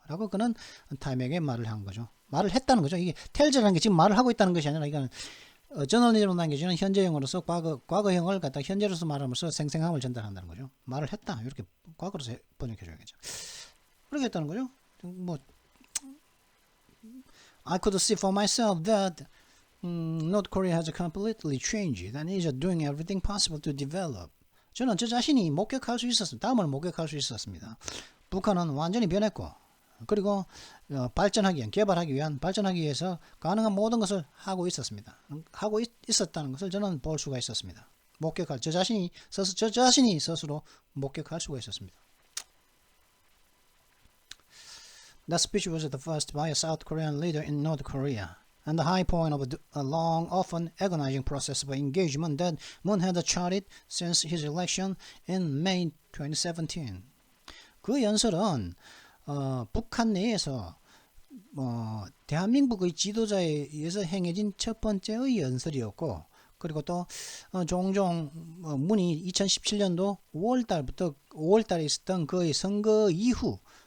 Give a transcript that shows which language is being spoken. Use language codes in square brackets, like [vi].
[ko] 라고 그는 타임에게 말을 한 거죠. 말을 했다는 거죠. 이게 텔즈라는 게 지금 말을 하고 있다는 것이 아니라 이건 저널리즘으로 남겨지는 현재형으로서 과거형을 갖다 현재로서 말하면서 생생함을 전달한다는 거죠. 말을 했다. 이렇게 과거로서 번역해줘야겠죠. 그렇게 했다는 거죠. [en] I could see for myself that North Korea has completely changed and is doing everything possible to develop. [ko] 저는 저 자신이 다음을 목격할 수 있었습니다. 북한은 완전히 변했고 그리고 발전하기 위한, 개발하기 위한, 발전하기 위해서 가능한 모든 것을 하고 있었습니다. 하고 있었다는 것을 저는 볼 수가 있었습니다. 목격할, 저 자신이 스스로 목격할 수가 있었습니다. [en] That speech was the first by a South Korean leader in North Korea, and the high point of a long, often agonizing process of engagement that Moon had charted since his election in May 2017. [ko] 그 연설은 북한 내에서 대한민국의 지도자에 의해서 행해진 첫 번째의 연설이었고, 그리고 또 종종 문이 2017년도 5월달부터 5월달에 있었던 그의 선거 이후